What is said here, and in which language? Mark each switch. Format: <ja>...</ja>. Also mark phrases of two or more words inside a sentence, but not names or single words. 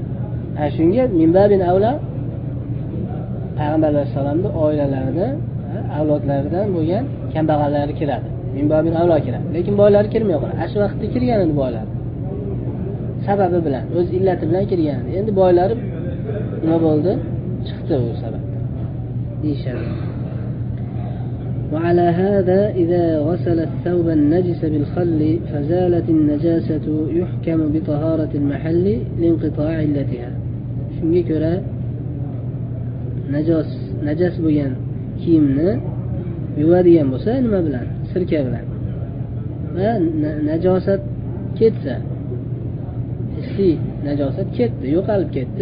<uz>Shunga</uz> <ar>من باب أولى</ar> <uz>payg'ambar alayhisolamning oilalarida, avlodlaridan bo'lgan kambag'allar kiradi.</uz> <ar>من باب أولى</ar> <uz>kiradi. Lekin boylar kirmay qoladi. Shu vaqtda kirgan edi boylar. Sababi bilan, o'z illati bilan kirgan. Endi boylari nima bo'ldi? Chiqdi u sababdan. Deyshadi.</uz> <ar>وعلى هذا إذا غسل الثوب النجس بالخل فزالت النجاسة يحكم بطهارة المحل لانقطاع علتها.</ar> <uz>Shunga ko'ra najas bo'lgan kiyimni yuvadigan bo'lsa nima bilan? Sirka bilan. Va najosat ketsa, hissiy najosat ketdi, yo'qolib ketdi.</uz>